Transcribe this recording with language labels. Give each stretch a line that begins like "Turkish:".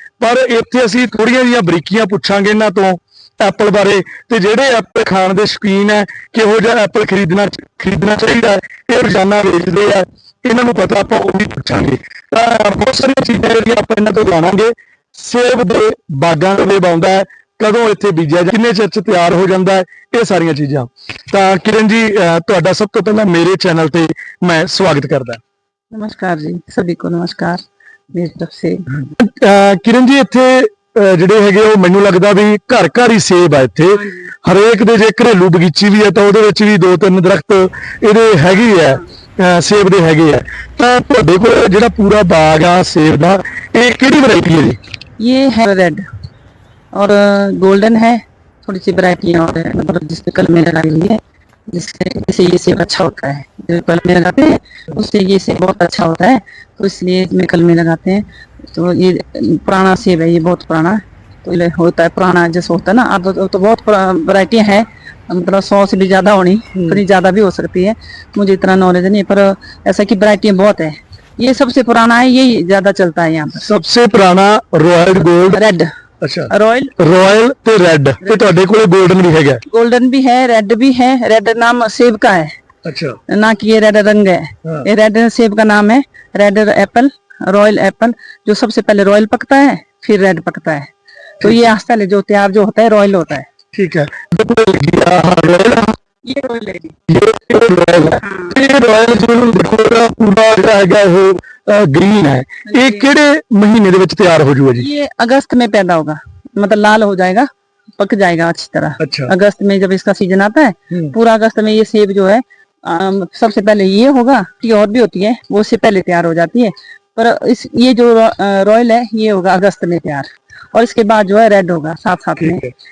Punjabi: ਪਰ ਇੱਥੇ ਅਸੀਂ ਥੋੜੀਆਂ ਜਿਹੀਆਂ ਬਰੀਕੀਆਂ ਪੁੱਛਾਂਗੇ ਇਹਨਾਂ ਤੋਂ ਐਪਲ ਬਾਰੇ, ਤੇ ਜਿਹੜੇ ਐਪਲ ਖਾਣ ਦੇ ਸ਼ੌਕੀਨ ਹੈ ਕਿਹੋ ਜਿਹਾ ਐਪਲ ਖਰੀਦਣਾ ਚਾਹੀਦਾ, ਇਹ ਰੋਜ਼ਾਨਾ ਵੇਚਦੇ ਆ, ਇਹਨਾਂ ਨੂੰ ਪਤਾ, ਆਪਾਂ ਉਹ ਵੀ ਪੁੱਛਾਂਗੇ। ਤਾਂ ਬਹੁਤ ਸਾਰੀਆਂ ਚੀਜ਼ਾਂ ਜਿਹੜੀਆਂ ਆਪਾਂ ਇਹਨਾਂ ਤੋਂ ਜਾਣਾਂਗੇ। ਸੇਬ ਦੇ ਬਾਗਾਂ ਦੇ ਆਉਂਦਾ ਹੈ, ਕਦੋਂ ਇੱਥੇ ਬੀਜਿਆ ਜਾਂ ਕਿੰਨੇ ਚਿਰ 'ਚ ਤਿਆਰ ਹੋ ਜਾਂਦਾ ਹੈ, ਇਹ ਸਾਰੀਆਂ ਚੀਜ਼ਾਂ। ਤਾਂ ਕਿਰਨ ਜੀ, ਤੁਹਾਡਾ ਸਭ ਤੋਂ ਪਹਿਲਾਂ ਮੇਰੇ ਚੈਨਲ ਤੇ ਮੈਂ ਸਵਾਗਤ ਕਰਦਾ।
Hindi: नमस्कार जी, सभी को नमस्कार मेरी तरफ से।
Punjabi: किरण जी, ਇੱਥੇ ਜਿਹੜੇ ਹੈਗੇ ਉਹ ਮੈਨੂੰ ਲੱਗਦਾ ਵੀ ਘਰ ਘਰ ਹੀ ਸੇਬ ਆ ਇੱਥੇ, ਹਰੇਕ ਦੇ ਜੇ ਘਰੇਲੂ ਬਗੀਚੀ ਵੀ ਹੈ ਤਾਂ ਉਹਦੇ ਵਿੱਚ ਵੀ 2-3 ਦਰਖਤ ਇਹਦੇ ਹੈਗੇ ਆ, ਸੇਬ ਦੇ ਹੈਗੇ ਆ। ਤਾਂ ਤੁਹਾਡੇ ਕੋਲ ਜਿਹੜਾ ਪੂਰਾ ਬਾਗ ਆ ਸੇਬ ਦਾ, ਇਹ ਕਿਹੜੀ ਵੈਰਾਈਟੀ ਹੈ ਜੀ?
Hindi: ये है रेड और गोल्डन है, थोड़ी सी वैरायटी और है, मतलब जिसपे कलमें लगाई हुई है, जिससे ये सेब अच्छा होता है। जो कलमें लगाते हैं उससे ये सेब बहुत अच्छा होता है, तो इसलिए इसमें कलमें लगाते हैं। तो ये पुराना सेब है, ये बहुत पुराना, तो ये होता है पुराना जैसे होता है ना। अब तो बहुत वैरायटियाँ हैं, मतलब 100 से भी ज्यादा होनी, थोड़ी ज्यादा भी हो सकती है, मुझे इतना नॉलेज नहीं, पर ऐसा की वैरायटियाँ बहुत है। ये सबसे पुराना है, यही ज्यादा चलता है यहाँ पर। सबसे पुराना रॉयल गोल्ड रेड। अच्छा, रॉयल
Punjabi: ਤੇ ਰੈੱਡ, ਤੇ ਤੁਹਾਡੇ ਕੋਲੇ 골ਡਨ ਵੀ ਹੈਗਾ?
Hindi: गोल्डन भी है, रेड भी है। रेड नाम सेब का है, अच्छा, ना कि ये रेड रंग है। हाँ। ये रेड सेब का नाम है, रेड एप्पल, रॉयल एप्पल। जो सबसे पहले रॉयल पकता है, फिर रेड पकता है, तो ये आस्ते जो तैयार जो होता है रॉयल होता है। ठीक है। ये रॉयल है जी। ये रॉयल
Punjabi: ਜਿਹਨੂੰ ਦੇਖੋ ਪੂਰਾ ਜਿਹੜਾ ਹੈਗਾ ਉਹ ਗ੍ਰੀਨ ਹੈ, ਇਹ ਕਿਹੜੇ ਮਹੀਨੇ ਦੇ ਵਿੱਚ ਤਿਆਰ ਹੋ ਜੂਗਾ ਜੀ?
Hindi: ये अगस्त में पैदा होगा, मतलब लाल हो जाएगा, पक जाएगा अच्छी तरह। अच्छा, अगस्त में जब इसका सीजन आता है, पूरा अगस्त में ये सेब जो है सबसे पहले ये होगा, और भी होती है वो उससे पहले तैयार हो जाती है, पर ये जो रॉयल है ये होगा अगस्त में तैयार, और इसके बाद जो है रेड होगा साथ साथ में।